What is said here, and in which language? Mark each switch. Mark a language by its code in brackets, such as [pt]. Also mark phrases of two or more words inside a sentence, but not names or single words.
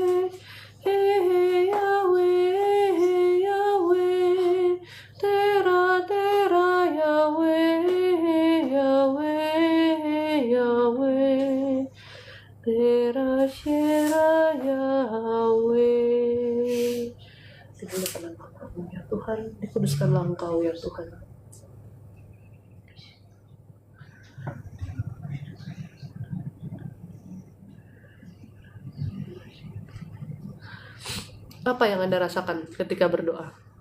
[id] Yahweh, Yahweh, Tera, Tera, Yahweh, Yahweh, Yahweh, Tera, Shira, Yahweh. Dimuliakanlah Engkau ya Tuhan, dikuduskanlah Engkau ya Tuhan. Apa yang Anda rasakan ketika berdoa?